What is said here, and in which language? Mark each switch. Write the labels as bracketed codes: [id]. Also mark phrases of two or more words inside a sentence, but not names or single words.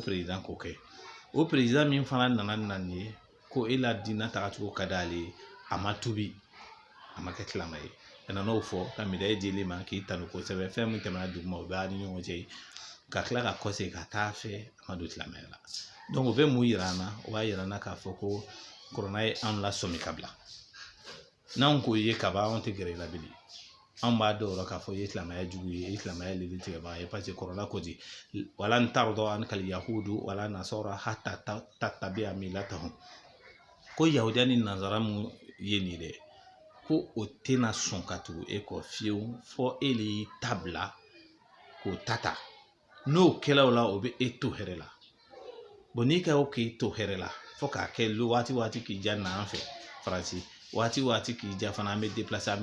[bm] président k'o kɛ o président min fana nana nin ye ko e la diinɛ tagacogo ka d'ale ye a ma tubi a ma kɛ silamɛ ye a nan'o fɔ ka médaille dil'i ma k'i tanu kosɛbɛ fɛn min tɛmɛna duguma o b'a ni ɲɔgɔn cɛ ka tila ka kɔsegin ka taa fɛ a ma don silamɛya la donc o bɛ mun yira an na o b'a yira an na k'a fɔ ko kuranna ye anw lasɔmi ka bila n'anw k'o ye kaban anw tɛ gɛrɛ i la bilen an b'a dɔw k'a fɔ i ye silamɛya jugu ye i ye silamɛya lili tigɛbaga ye [fr] parce que [bm] kɔrɔla ko di [ar] ولن ترضى عنك اليهود ولا النصارى حتى تتبع ملتهم [bm] ko yahudiya ni nazara mun ye nin dɛ ko o tɛna sɔn ka tugu e kɔ fiyewu fɔ e le y'i tabila k'o tata n'o kɛla o la o bɛ e to hɛrɛ la bon n'i ka o k'i to hɛrɛ la fɔ k'a kɛ waati k'i ja na an fɛ faransi waati k'i ja fana an bɛ déplacer an